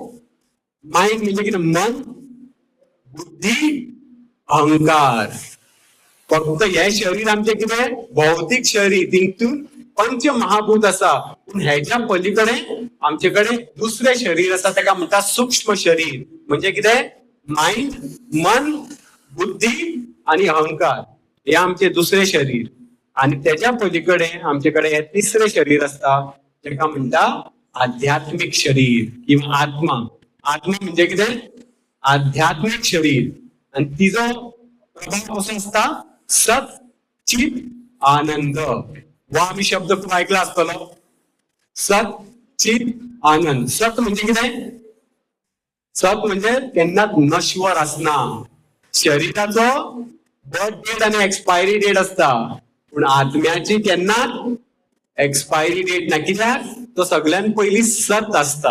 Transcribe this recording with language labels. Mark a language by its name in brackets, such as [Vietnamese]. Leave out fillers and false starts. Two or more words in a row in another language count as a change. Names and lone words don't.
[Konkani] माइंड म्हणजे कितें? मन, बुद्धी, अहंकार. फक्त हे शरीर आमचे कितें? भौतिक शरीर. तितून पंच महाभूत आसा. पूण हेच्या पलीकडे आमचे कडेन दुसरे शरीर आसा, ताका म्हणटा सूक्ष्म शरीर. म्हणजे कितें? माइंड, मन, बुद्धी आणि अहंकार. हे आमचे दुसरे शरीर. आणि त्याच्या पलीकडे आमच्याकडे हे तिसरे शरीर असता जेका म्हणता आध्यात्मिक शरीर किंवा आत्मा. आत्मा म्हणजे कितें? आध्यात्मिक शरीर. आणि तिचो प्रभाव कसो असता? सत चित आनंद. वा आम्ही शब्द खूप ऐकला असतलो. सत चित आनंद. सत म्हणजे कितें? सत म्हणजे केन्नाच नश्वर असना. शरीराचो [English] birth date [Konkani] आणि [English] expiry date [Konkani] असता पण आत्म्याची केन्नाच [English] expiry date [Konkani] ना. कित्याक तो सगळ्यात पहिली सत असता.